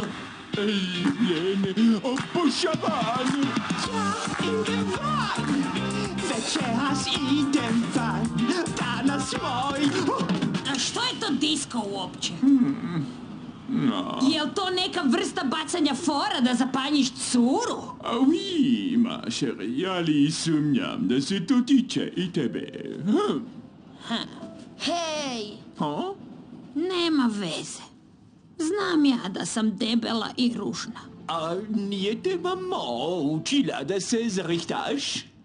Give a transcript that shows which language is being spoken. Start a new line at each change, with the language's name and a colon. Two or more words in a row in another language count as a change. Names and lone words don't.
Croatian: Ljubljene, obožavan. Ja idem van! Večeras idem van! Danas moj! A što je to disko uopće? Jel to neka vrsta bacanja fora da zapanjiš curu?
French: A oui, ma chérie,
Croatian: ali sumnjam da se to tiče i tebe. Hej! Nema veze. Znam ja da sam debela i ružna. A nije te mama učila da se zrihtaš?